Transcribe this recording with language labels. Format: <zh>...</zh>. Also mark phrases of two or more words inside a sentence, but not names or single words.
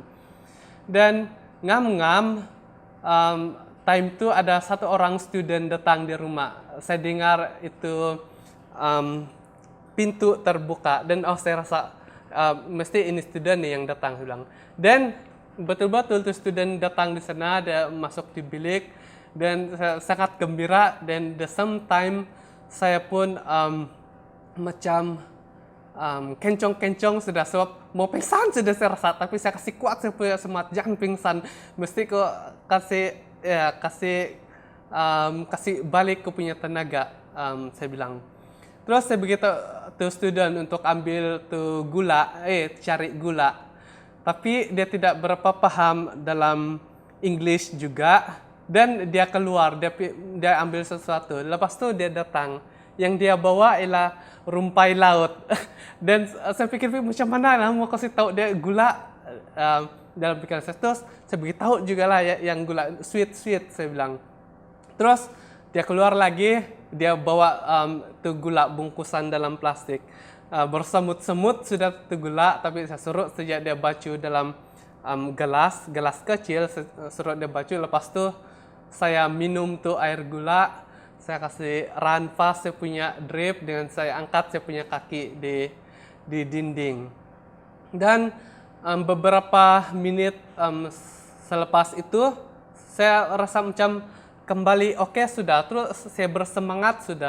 <ms>Dan time itu ada satu orang student datang di rumah. Saya dengar itu pintu terbuka, dan saya rasa mesti ini student nih yang datang. Saya bilang. Dan betul-betul tuh student datang di sana, dia masuk di bilik, dan saya sangat gembira. Dan</ms> <en>the same time</en> <ms>saya pun macam kencong-kencong sudah, sebab mau pingsan sudah saya rasa, tapi saya kasih kuat, saya punya semangat, jangan pingsan, mesti kok kasih balik ke punya tenaga, saya bilang. Terus saya begitu tuh student untuk ambil tuh cari gula. Tapi dia tidak berapa paham dalam English juga, dan dia keluar, dia ambil sesuatu. Lepas itu dia datang. Yang dia bawa ialah rumpai laut. Dan saya pikir macam mana lah mau kasih tahu dia gula dalam pikiran saya. Terus saya beritahu juga lah yang gula sweet saya bilang. Terus dia keluar lagi, dia bawa tu gula bungkusan dalam plastik. Bersemut-semut sudah tu gula, tapi saya suruh sejak dia bacu dalam gelas kecil, suruh dia bacu. Lepas tu saya minum tu air gula, saya kasih</ms> <en>run fast</en> <ms>saya punya drip dengan saya angkat saya punya kaki di dinding. Dan beberapa menit selepas itu saya rasa macam kembali oke sudah, terus saya bersemangat sudah.</ms>